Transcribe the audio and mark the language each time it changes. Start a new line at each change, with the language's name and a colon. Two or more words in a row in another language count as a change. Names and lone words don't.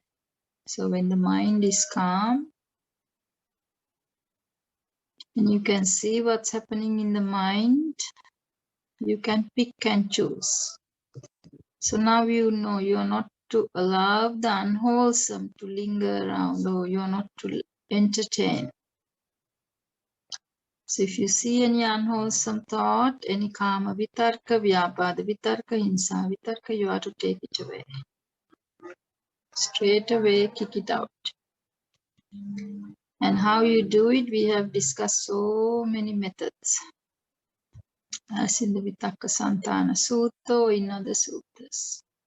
English: So when the mind is calm, and you can see what's happening in the mind, you can pick and choose. So now you know you are not to allow the unwholesome to linger around, or you are not to entertain. So if you see any unwholesome thought, any
Sanskrit: kama vitarka, vyapada vitarka, hinsa vitarka,
English: you are to take it away. Straight away, kick it out. And how you do it, we have discussed so many methods. As in the Vitakka Santana Sutta or in other suttas.